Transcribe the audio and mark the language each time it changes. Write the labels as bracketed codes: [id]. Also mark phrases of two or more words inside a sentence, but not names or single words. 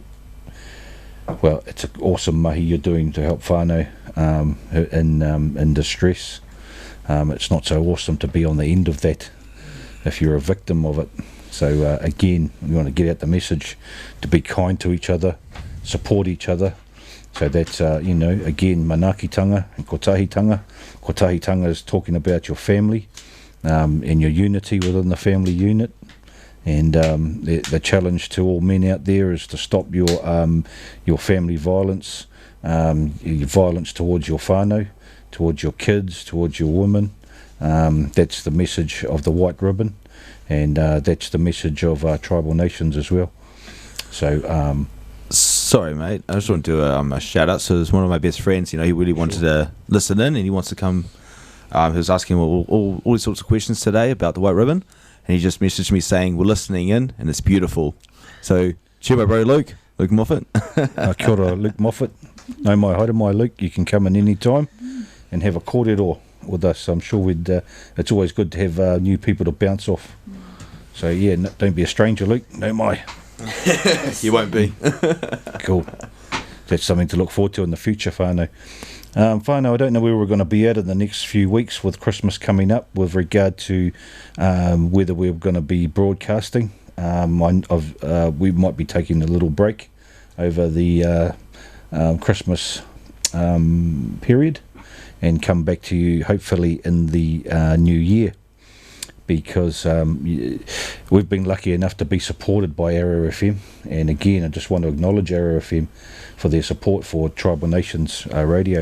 [en] Well, it's an awesome mahi you're doing to help whānau in distress. It's not so awesome to be on the end of that if you're a victim of it. So again, we want to get out the message to be kind to each other, support each other. So that's, you know, again, [mi] manakitanga and kotahitanga. [en] Kotahitanga is talking about your family and your unity within the family unit. And the challenge to all men out there is to stop your family violence, your violence towards your whānau, towards your kids, towards your women. That's the message of the White Ribbon, and that's the message of tribal nations as well. So Sorry, mate. I just want to do a shout out. So there's one of my best friends. You know, he really wanted to listen in, and he wants to come. He was asking all these sorts of questions today about the White Ribbon, and he just messaged me saying we're listening in, and it's beautiful. So cheer, my bro, Luke Moffat. [mi] kia ora, Luke Moffat. No mai haere mai, [en] Luke. You can come in any time and have a kōrero with us. I'm sure it's always good to have new people to bounce off. So yeah, don't be a stranger, Luke. [mi] No mai. [en] You won't be. Cool. That's something to look forward to in the future, whānau. Whānau, I don't know where we're going to be at in the next few weeks with Christmas coming up with regard to whether we're going to be broadcasting. We might be taking a little break over the Christmas period and come back to you hopefully in the new year, because we've been lucky enough to be supported by Arrow FM, and again I just want to acknowledge Arrow FM for their support for Tribal Nations Radio.